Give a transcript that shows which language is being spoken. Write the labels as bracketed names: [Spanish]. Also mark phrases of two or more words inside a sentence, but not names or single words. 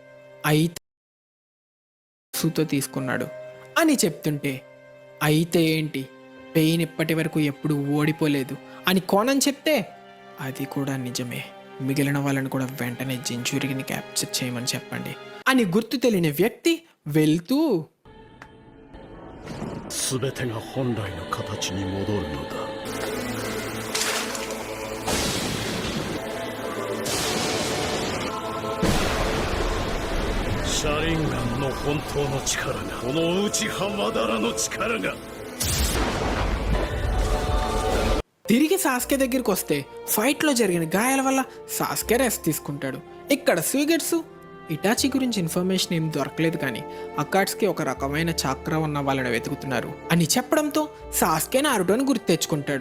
[Telugu] అయితే ఏంటి పెయిన్ ఇప్పటి వరకు ఎప్పుడు ఓడిపోలేదు అని కోనన్ చెప్తే, అది కూడా నిజమే, మిగిలిన వాళ్ళని కూడా వెంటనే జెంచురీని క్యాప్చర్ చేయమని చెప్పండి అని గుర్తు తెలియని వ్యక్తి వెళ్తూ, [Japanese] 全てが本来の形に戻るのだ。シャリンガンの本当の力が、この内浜だらの力が。 [Telugu] తిరిగి సాస్కే దగ్గరికి వస్తే ఫైట్లో జరిగిన గాయాల వల్ల సాస్కే రెస్ట్ తీసుకుంటాడు. ఇక్కడ సూగెట్సు ఇటాచి గురించి ఇన్ఫర్మేషన్ ఏం దొరకలేదు కానీ అకాట్స్కి ఒక రకమైన చాక్రా ఉన్న వాళ్ళని వెతుకుతున్నారు అని చెప్పడంతో సాస్కే నారుటోని గుర్తు తెచ్చుకుంటాడు.